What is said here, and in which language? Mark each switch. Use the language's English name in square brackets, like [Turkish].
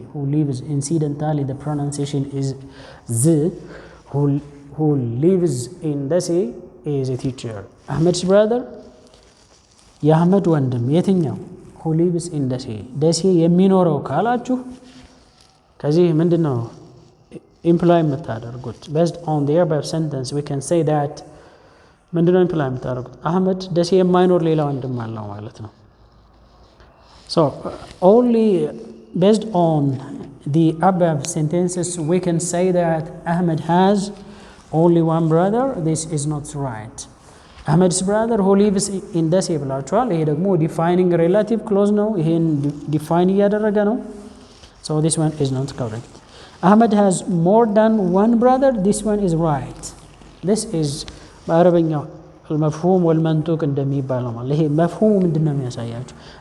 [English] who lives incidentally the pronunciation is z. who lives in Desi is a teacher. Ahmed's brother [Amharic] የአህመድ ወንድም የትኛው? [English] who lives in Desi. [Amharic] ደሴ የሚኖረው ካላችሁ ከዚህ ምንድነው ኢምፕላይ የምታደርጉት? [English] based on the above sentence we can say that [Amharic] ምንድነው ኢምፕላይ የምታደርጉት? አህመድ ደሴ የማይኖር ሌላ ወንድም አለው ማለት ነው። [English] so only based on the above sentences we can say that Ahmed has only one brother. This is not right. Ahmed's brother who lives in Desi [Amharic] ብላችኋል። ይሄ ደግሞ ዲፋይኒንግ ሬላቲቭ ክሎዝ ነው። ይሄን ዲፋይን እያደረገ ነው። [English] so this one is not correct. Ahmed has more than one brother. This one is right. this is [Amharic] በአረበኛው [Arabic] المفهوم والمنطوق [Amharic] እንደሚባለው ማለት ይሄ መፍሁሙ ምንድነው የሚያሳያችሁ?